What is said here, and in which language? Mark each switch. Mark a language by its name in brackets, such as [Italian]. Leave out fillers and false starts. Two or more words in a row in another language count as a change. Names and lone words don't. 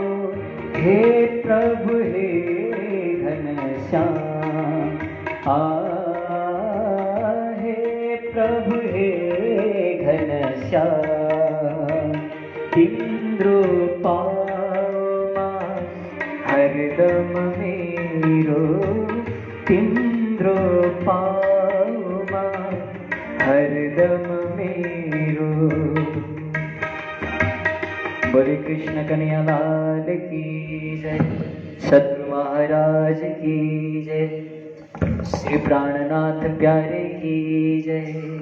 [Nepali] हे प्रभु हे घनश्याम, हे प्रभु हे घनश्याम। तिम्रो पामा हरदम मेरो, तिम्रो पामा हरदम मेरो। [Hindi] बोले कृष्ण कन्हैया लाल की जय, सद्गुरु महाराज की जय, श्री प्राणनाथ प्यारे की जय।